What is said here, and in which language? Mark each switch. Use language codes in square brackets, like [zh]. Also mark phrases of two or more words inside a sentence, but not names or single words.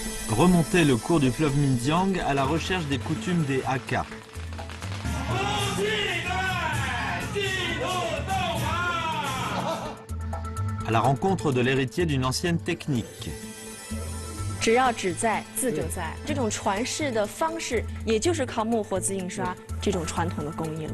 [fr] remontait le cours du fleuve Minjiang à la recherche des coutumes des Hakka. À la rencontre de l'héritier d'une ancienne technique. [zh] 只要纸在，字就在。这种传世的方式，也就是靠木活字印刷这种传统的工艺了。